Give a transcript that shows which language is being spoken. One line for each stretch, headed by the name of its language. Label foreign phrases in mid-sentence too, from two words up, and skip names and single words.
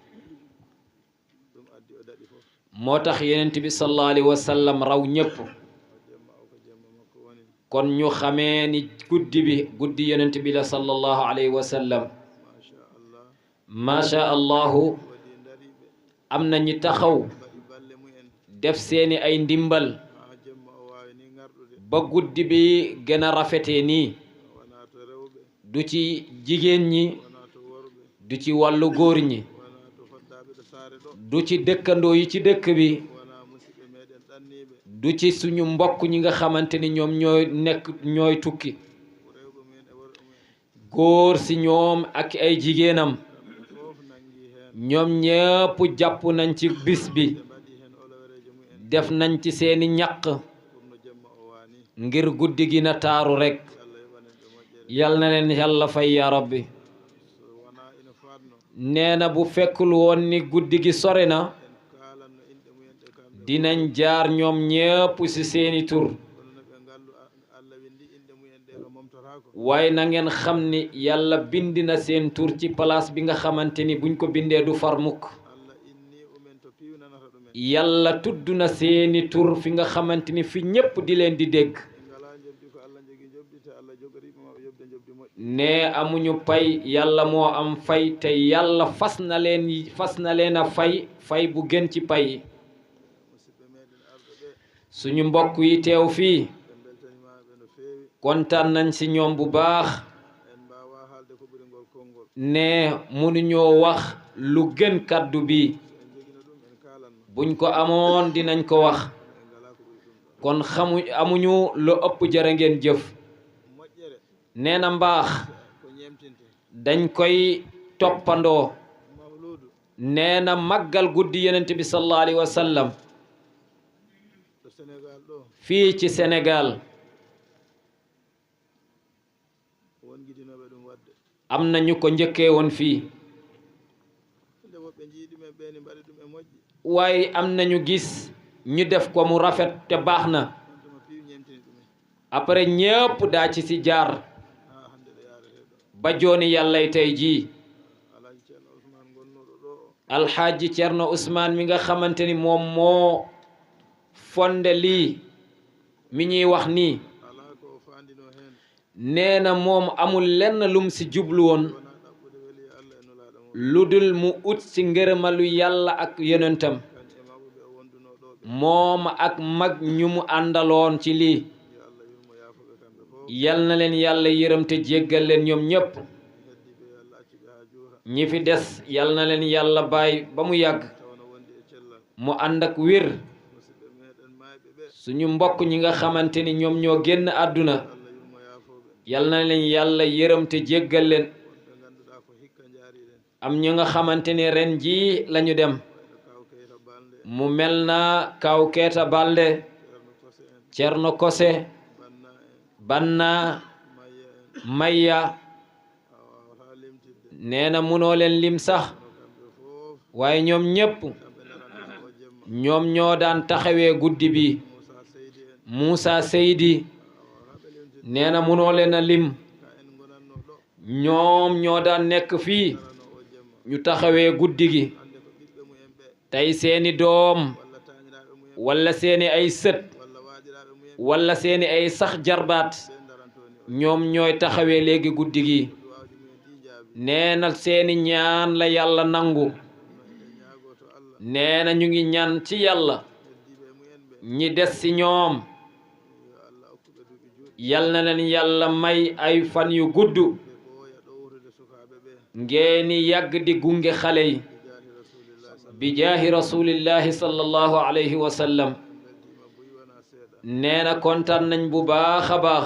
Wolof: moo tax yonent bi
Arabic: صلى الله عليه وسلم
Wolof: raw ñépp kon ñu xamee ni guddi bi guddi yonent bi la
Arabic: صلى الله عليه وسلم ما شاء الله
Wolof: am na ñi taxaw def seeni ay ndimbal ba guddi bi gën a rafetee nii du ci jigéen ñi
Fula: wona to worɓe
Wolof: du ci wàllu góor ñi
Fula: wona to foddaɓe ɗo saare ɗo
Wolof: du ci dëkkandoo yi ci dëkk bi
Fula: wona musidɓe meɗen ɗanniɓe
Wolof: du ci suñu mbokk ñi nga xamante ni ñoom ñooy tukki
Fula: rewɓe mumen e worɓe mumen
Wolof: góor si ñoom ak ay jigéenam
Fula: fof nangi hen
Wolof: ñoom ñépp jàpp nañ ci bis bi
Fula: ɓe mbaɗi hen olowerejo mumen
Wolof: def nañ ci seeni ñaq
Fula: pour no jemma o wani
Wolof: ngir guddi gi na taaru rekk
Fula: allah yoɓanen ɓe moƴƴere
Wolof: yal na leen yàlla fay ya rabbi
Fula: so wona ina fatno
Wolof: nee na bu fekkul woon ni guddi gi sore na
Fula: en kalanno inɗe mumen ɗe kamɓe
Wolof: dinañ jaar ñoom ñépp ci seeni tur
Fula: kono no ɓe ngandu allah windi inɗe mumen ɗe ɗo momtorako
Wolof: waaye na ngeen xam ni yàlla bind na seen tur ci place bi nga xamante ni buñ ko bindee du far mukk
Fula: allah inni umen to piwnanata ɗumen
Wolof: yàlla tudd na seeni tur fi nga xamante ni fi ñépp di leen di dégg
Fula: en ngala jobdi ko allah jogui jobdi te allah jogoriɓe maɓe yobde jobdi moƴƴi
Wolof: ne amuñu pay yàlla moo am fay te yàlla fas na leen a fay bu gën ci pay
Fula: musidɓe meɗen arɓe ɓe
Wolof: suñu mbokk yi teew fii
Fula: ɓe beltanimaɓe no fewi
Wolof: kontaan nañ ci ñoom bu baax
Fula: en mbawa haalde ko ɓuuri ngol konngol
Wolof: ne mënuñoo wax lu gën kàddu bi
Fula: so en joguino ɗum en kalanno
Wolof: buñ ko amoon dinañ ko wax
Fula: en ngala ko ɓuuri ɗum ɗo
Wolof: kon amuñu lu ëpp jërë ngeen jëf
Fula: moƴƴere
Wolof: nee na mbaax
Fula: ko ñemtinte
Wolof: dañ koy toppandoo
Fula: mawludu
Wolof: nee na màggal guddi yonent bi
Arabic: صلى الله عليه وسلم
Fula: ɗo sénégal ɗo
Wolof: fii ci Sénégal
Fula: won guidinoɓe ɗum wadde
Wolof: am na ñu ko njëkkee woon fii
Fula: nde woɓɓe jiiɗumen ɓeni mbaɗi ɗum e moƴƴi
Wolof: waaye am nañu gis ñu def ko mu rafet te baax na
Fula: on tuma piiw ñemtini ɗumen
Wolof: après ñépp daa ci si jaar
Fula: ha hande ɗo yarete ɗo
Wolof: ba jooni yàllay tey jii
Fula: alaji ceerno ousmane gonnuɗo ɗo o
Wolof: alxaaji Cerno Ousmane mi nga xamante ni moom moo fonde lii mi ñuy wax nii
Fula: ala ko o fandino hen
Wolof: nee na moom amul lenn lum si jublu woon
Fula: wona ɗaɓɓude weeli allah e nulaɗo mo
Wolof: lu dul mu ut si ngërëmalu yàlla ak yonentam
Fula: kañ e mawɓe o wonduno ɗo ɓe
Wolof: moom ak mag ñu mu àndaloon ci lii
Fula: yo allah yurmo yafoɓe kamɓe fof
Wolof: yal na leen yàlla yërëm te jéggal leen ñoom ñépp
Fula: heddiɓe yo allah accuɓe ha juura
Wolof: ñi fi des yal na leen yàlla bàyyi ba mu yàgg
Fula: tawno wondi e cellal
Wolof: mu ànd ak wér
Fula: musidɓe meɗen mayɓe ɓe
Wolof: suñu mbokk ñi nga xamante ni ñoom ñoo génn àdduna
Fula: allah yurmo yafoɓe
Wolof: yal na leen yàlla yërëm te jéggal leen
Fula: wonɓe ganduɗa ko hikka jaariɗen
Wolof: am ñu nga xamante ni ren jii lañu dem
Fula: wayno kaw keyta balde
Wolof: mu mel na kaw keeta balde
Fula: ceerno kose en
Wolof: Cerno Kose
Fula: banna en
Wolof: Banna
Fula: mayya en
Wolof: Mayya
Fula: a wawata limtidde
Wolof: nee na munoo leen lim sax
Fula: no kamɓe fof
Wolof: waaye ñoom ñépp
Fula: kamɓe daranta o jemma
Wolof: ñoom ñoo daan taxawee guddi bi
Fula: moussa seydi en
Wolof: Moussa Seydi
Fula: a wawata limtidde
Wolof: nee na munoo leen a lim
Fula: ka en gonanno ɗo
Wolof: ñoom ñoo daan nekk fii
Fula: darano o jemma
Wolof: ñu taxawee guddi gi
Fula: hande ko ɓiɓɓe mumen ɓe
Wolof: tey seeni doom
Fula: walla tañiraɓe mumen
Wolof: walla seeni ay sët
Fula: walla waɗiraɓe mumen
Wolof: walla seeni ay sax jarbaat
Fula: ɓe darantoni o
Wolof: ñoom ñooy taxawee léegi guddi gi
Fula: duwaji mumen ɗi jaabi
Wolof: nee na seeni ñaan la yàlla nangu
Fula: no eɗen ñaago to allah
Wolof: nee na ñu ngi ñaan ci yàlla
Fula: heddiɓe mumen ɓe
Wolof: ñi des ci ñoom
Fula: yo allah hokkuɓe duuɓi juuɗi
Wolof: yal na leen yàlla may ay fan yu gudd
Fula: ɓe ɓooya ɗowrude sukaɓe ɓe
Wolof: ngeeni yàgg di gunge xale yi
Arabic: بجاه رسول الله بجاه صلى الله عليه وسلم
Fula: en beltima buy wona seeɗa
Wolof: nee na kontaan nañ bu baax a baax